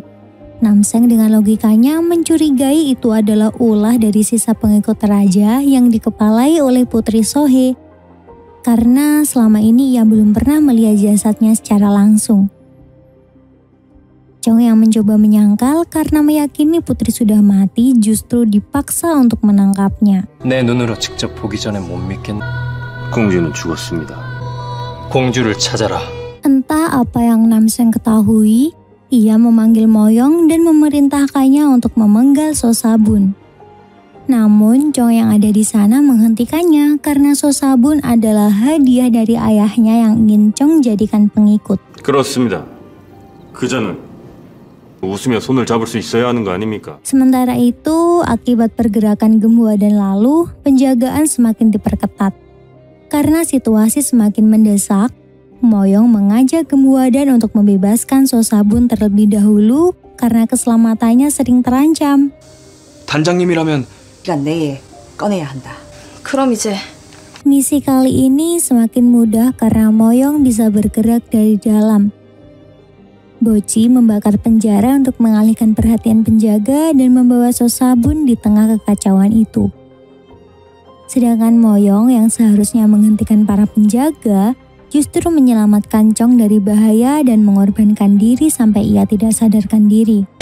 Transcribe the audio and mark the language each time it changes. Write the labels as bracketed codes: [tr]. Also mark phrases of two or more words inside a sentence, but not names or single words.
[id] Namseng dengan logikanya mencurigai itu adalah ulah dari sisa pengikut raja yang dikepalai oleh Putri Sohee. Karena selama ini ia belum pernah melihat jasadnya secara langsung. Chong yang mencoba menyangkal karena meyakini Putri sudah mati justru dipaksa untuk menangkapnya. [ko] 내 눈으로 직접 보기 전에 못 믿겠. 공주는 죽었습니다. 공주를 찾아라. [id] Entah apa yang Namseng ketahui, ia memanggil Moyong dan memerintahkannya untuk memenggal Sosabun. Namun Chong yang ada di sana menghentikannya karena Sosabun adalah hadiah dari ayahnya yang ingin Chong jadikan pengikut. [ko] 그렇습니다. 그자는 웃으며 손을 잡을 수 있어야 하는 거 아닙니까? [id] Sementara itu, akibat pergerakan Geumhwa dan lalu, penjagaan semakin diperketat. Karena situasi semakin mendesak, Moyong mengajak Geumhwa dan untuk membebaskan Sosabun terlebih dahulu karena keselamatannya sering terancam. [ko] 단장님이라면 네가 내일 꺼내야 한다. 그럼 이제 [id] Misi kali ini semakin mudah karena Moyong bisa bergerak dari dalam. Boci membakar penjara untuk mengalihkan perhatian penjaga dan membawa Sosabun di tengah kekacauan itu. Sedangkan Moyong yang seharusnya menghentikan para penjaga justru menyelamatkan Chong dari bahaya dan mengorbankan diri sampai ia tidak sadarkan diri.